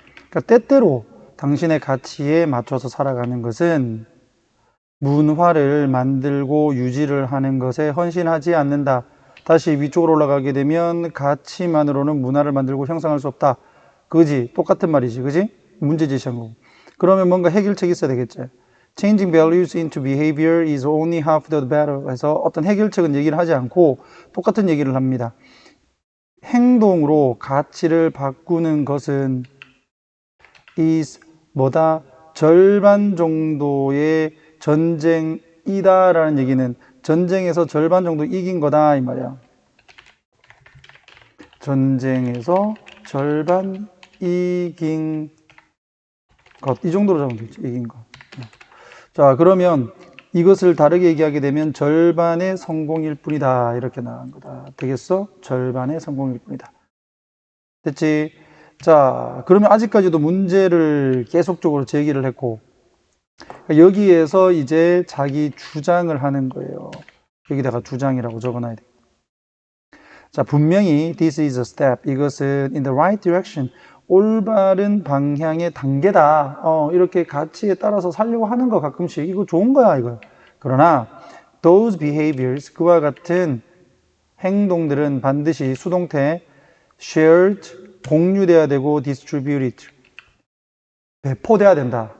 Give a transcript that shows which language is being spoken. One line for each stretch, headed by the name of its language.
Korean: 그러니까 때때로 당신의 가치에 맞춰서 살아가는 것은 문화를 만들고 유지를 하는 것에 헌신하지 않는다. 다시 위쪽으로 올라가게 되면 가치만으로는 문화를 만들고 형성할 수 없다. 그지? 똑같은 말이지. 그지? 문제 제시한 거고. 그러면 뭔가 해결책이 있어야 되겠지.
English: Changing values into behavior is only half the battle.
Korean: 해서 어떤 해결책은 얘기를 하지 않고 똑같은 얘기를 합니다. 행동으로 가치를 바꾸는 것은 is 뭐다? 절반 정도의 전쟁이다라는 얘기는 전쟁에서 절반 정도 이긴 거다 이 말이야. 전쟁에서 절반 이긴 것. 이 정도로 잡으면 되겠지. 이긴 것. 자, 그러면 이것을 다르게 얘기하게 되면 절반의 성공일 뿐이다. 이렇게 나간 거다. 되겠어? 절반의 성공일 뿐이다. 됐지? 자, 그러면 아직까지도 문제를 계속적으로 제기를 했고, 여기에서 이제 자기 주장을 하는 거예요. 여기다가 주장이라고 적어놔야 돼. 자, 분명히
English: this is a step.
Korean: 이것은
English: in the right direction.
Korean: 올바른 방향의 단계다. 이렇게 가치에 따라서 살려고 하는 거 가끔씩. 이거 좋은 거야, 이거. 그러나
English: those behaviors,
Korean: 그와 같은 행동들은 반드시 수동태 shared, 공유돼야 되고 distributed, 배포돼야 된다.